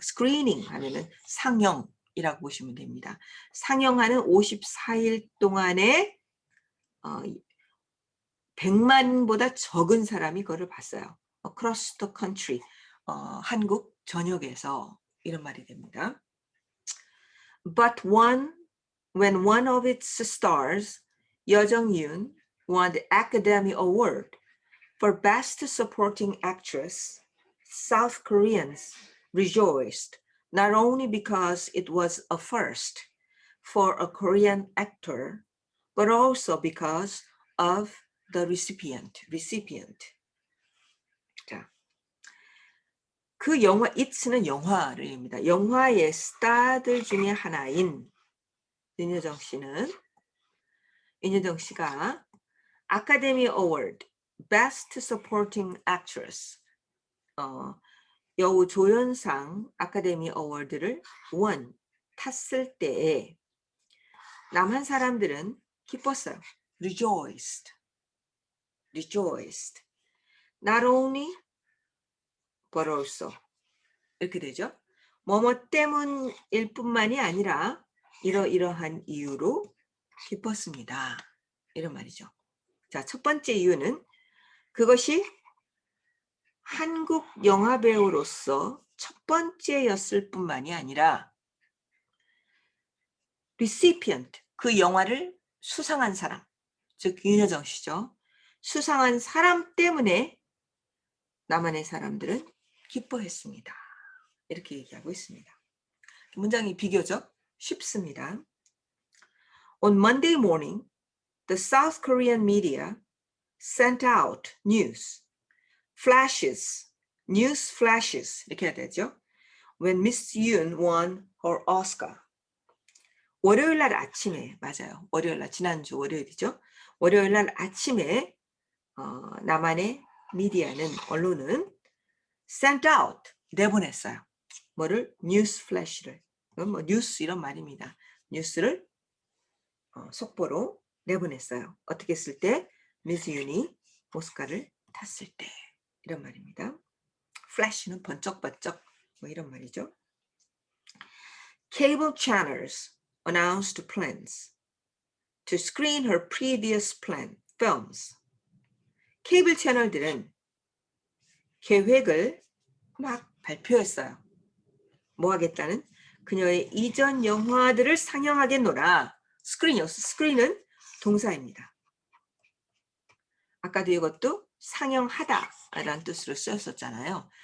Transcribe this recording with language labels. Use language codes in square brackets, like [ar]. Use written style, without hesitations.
[ko] 스크리닝 하면은 상영이라고 보시면 됩니다. 상영하는 54일 동안에 100만보다 적은 사람이 그거를 봤어요. [en] Across the country, [ko] 한국 전역에서 이런 말이 됩니다. [en] But when one of its stars, 여정윤, won the Academy Award, For Best Supporting Actress, South Koreans rejoiced not only because it was a first for a Korean actor, but also because of the recipient. [ko] 자, 그 영화, It's는 영화를 입니다. 영화의 스타들 중에 하나인 윤여정 씨가 아카데미 어워드 Best Supporting Actress 여우 조연상 아카데미 어워드를 탔을 때에 남한 사람들은 기뻤어요. [en] Rejoiced. Not only but also [ko] 이렇게 되죠. 뭐뭐 때문일 뿐만이 아니라 이러이러한 이유로 기뻤습니다. 이런 말이죠. 자, 첫 번째 이유는 그것이 한국 영화 배우로서 첫 번째였을 뿐만이 아니라 recipient, 그 영화를 수상한 사람, 즉 윤여정 씨죠. 수상한 사람 때문에 남한의 사람들은 기뻐했습니다. 이렇게 얘기하고 있습니다. 문장이 비교적 쉽습니다. [en] On Monday morning, the South Korean media sent out news flashes [ko] 이렇게 해야 되죠. [en] When Miss Yoon won her Oscar. [ko] 월요일 날 아침에, 맞아요. 월요일 날, 지난주 월요일이죠. 월요일 날 아침에 남한의 미디어는, 언론은 [en] sent out, [ko] 내보냈어요. 뭐를? 뉴스 플래시를. 이건 뭐 뉴스 이런 말입니다. 뉴스를 속보로 내보냈어요. 어떻게 했을 때? 미스 윤이 오스카를 탔을 때. 이런 말입니다. 플래시는 번쩍번쩍 뭐 이런 말이죠. [en] Cable channels announced plans to screen her previous films. [ko] 케이블 채널들은 계획을 막 발표했어요. 뭐 하겠다는? 그녀의 이전 영화들을 상영하겠노라. 스크린은 동사입니다. 아까도 이것도 상영하다라는 뜻으로 쓰였었잖아요.